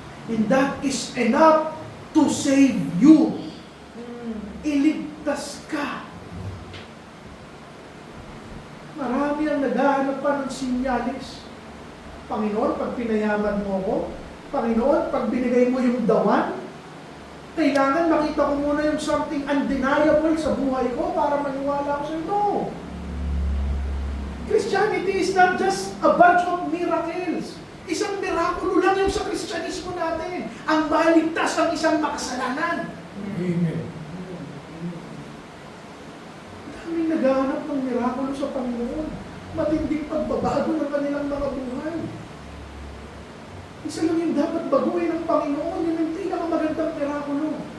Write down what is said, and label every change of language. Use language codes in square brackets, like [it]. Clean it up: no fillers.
[en] And that is enough to save you. [tl] Iligtas ka. Marami ang naghahanap pa ng sinyalis. Panginoon, pag pinayaman mo ko, Panginoon, pag binigay mo yung dawan, kailangan makita ko muna yung [en] something undeniable [tl] sa buhay ko para maniwala ko sa'yo. No! [en] Christianity is not just a bunch of miracles. [tl] Isang mirakulo lang yung sa Kristyanismo natin. Ang maligtas ng isang makasalanan. Amen. Daming naghahanap ng mirakulo sa Panginoon. Matinding pagbabago ng kanilang mga buhay. Isa lang yung dapat baguhin ng Panginoon. Yun ang pinakamagandang mirakulo.